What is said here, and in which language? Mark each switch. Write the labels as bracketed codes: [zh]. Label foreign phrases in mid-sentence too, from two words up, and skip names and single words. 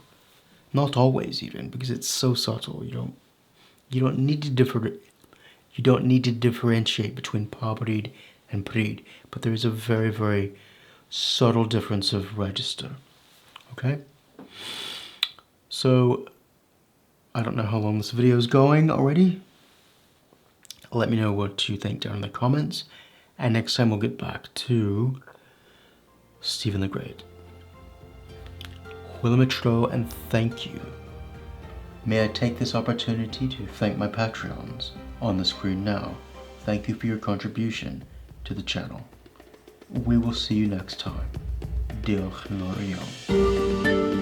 [en] Not always even, because it's so subtle. You don't need to differentiate between [cy] pa bryd [en] and pryd, but there is a very, very subtle difference of register. Okay? So, I don't know how long this video is going already. Let me know what you think down in the comments. And next time we'll get back to Stephen the Great. [cy] Hwyl am y tro, [en] and thank you. May I take this opportunity to thank my Patreons on the screen now. Thank you for your contribution to the channel. We will see you next time. [cy] Diolch yn fawr iawn.